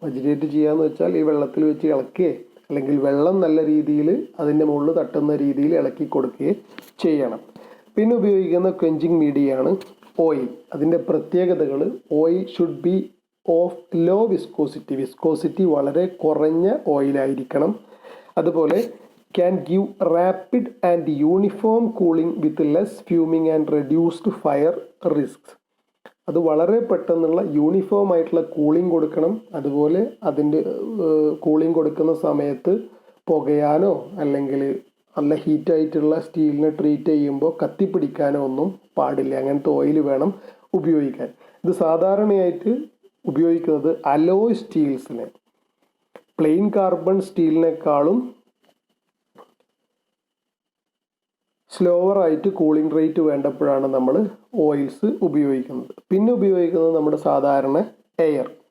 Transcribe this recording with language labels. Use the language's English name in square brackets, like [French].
[Malayalam] Agitate ചെയ്യാന്ന് വെച്ചാൽ ഈ വെള്ളത്തിൽ വെച്ച് ഇളക്കുകയോ അല്ലെങ്കിൽ വെള്ളം നല്ല രീതിയിൽ അതിൻ്റെ മുകളിൽ തട്ടുന്ന രീതിയിൽ ഇളക്കി കൊടുക്കുകയോ ചെയ്യണം. പിന്നെ ഉപയോഗിക്കുന്ന ക്വെഞ്ചിങ് മീഡിയയാണ് ഓയിൽ. അതിൻ്റെ പ്രത്യേകതകൾ: [English] oil should be of low viscosity [Malayalam] വളരെ കുറഞ്ഞ ഓയിലായിരിക്കണം. [English] അതുപോലെ can give rapid and uniform cooling with less fuming and reduced fire risks. [Malayalam] അത് വളരെ പെട്ടെന്നുള്ള യൂണിഫോം ആയിട്ടുള്ള കൂളിംഗ് കൊടുക്കണം. അതുപോലെ അതിൻ്റെ കൂളിംഗ് കൊടുക്കുന്ന സമയത്ത് പുകയാനോ അല്ലെങ്കിൽ നല്ല ഹീറ്റായിട്ടുള്ള സ്റ്റീലിനെ ട്രീറ്റ് ചെയ്യുമ്പോൾ കത്തിപ്പിടിക്കാനോ ഒന്നും പാടില്ല. അങ്ങനത്തെ ഓയിൽ വേണം ഉപയോഗിക്കാൻ. ഇത് സാധാരണയായിട്ട് ഉപയോഗിക്കുന്നത് alloy സ്റ്റീൽസിനെ, plain carbon സ്റ്റീലിനേക്കാളും സ്ലോവറായിട്ട് cooling rate വേണ്ടപ്പോഴാണ് നമ്മൾ ഓയിൽസ് ഉപയോഗിക്കുന്നത്. പിന്നെ ഉപയോഗിക്കുന്നത് നമ്മുടെ സാധാരണ എയർ.